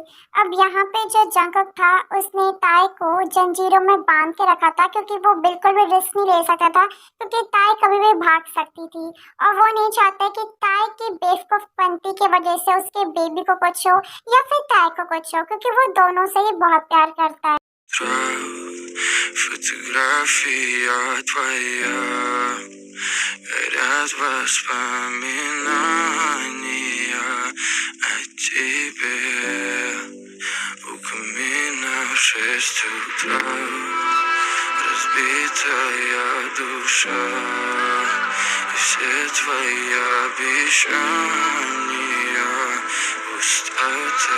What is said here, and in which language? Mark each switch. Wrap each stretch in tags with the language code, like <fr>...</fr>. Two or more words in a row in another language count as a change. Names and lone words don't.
<hi>अब यहाँ पे जो जंगक था उसने ताई को जंजीरों में बांध के रखा था, क्योंकि वो बिल्कुल भी रिस्क नहीं ले सकता था, क्योंकि ताई कभी भी भाग सकती थी और वो नहीं चाहते कि ताई की बेवकूफपंती की वजह से उसके बेबी को कुछ हो या फिर ताई को कुछ हो, क्योंकि वो दोनों से ही बहुत प्यार करता है।</hi> <ru>Фотография твоя, горят воспоминания о тебе. У камина в 6 утра, разбитая душа, и все твои обещания пустота.</ru>